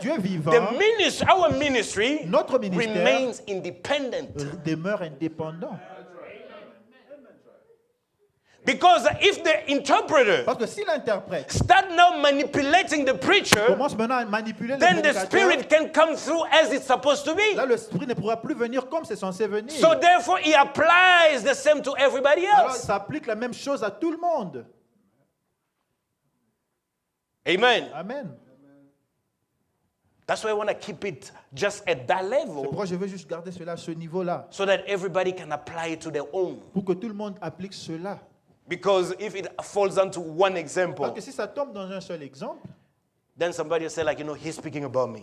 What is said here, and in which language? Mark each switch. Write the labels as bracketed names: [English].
[French] Dieu vivant, [English] our ministry [French] notre ministère [English] remains independent. [French] demeure indépendant. [English] Because if the interpreter [French] Parce que si l'interprète [English] start now manipulating the preacher, [French] commence maintenant à manipuler le [English] then the [French] prédicateur, [English] spirit can come through as it's supposed to be. [French] là l'esprit ne pourra plus venir comme c'est censé venir. [English] So therefore, he applies the same to everybody [French] Alors [English] else. [French] ça applique la même chose à tout le monde. [English] Amen. [French] Amen. [English] That's why I want to keep it just at that [French] C'est [English] level [French] pourquoi je veux juste garder cela à ce niveau-là, [English] so that everybody can apply it to their own. [French] pour que tout le monde applique cela. [English] Because if it falls onto one [French] Parce [English] example, [French] que si ça tombe dans un seul exemple, [English] then somebody will say, like, he's speaking about me.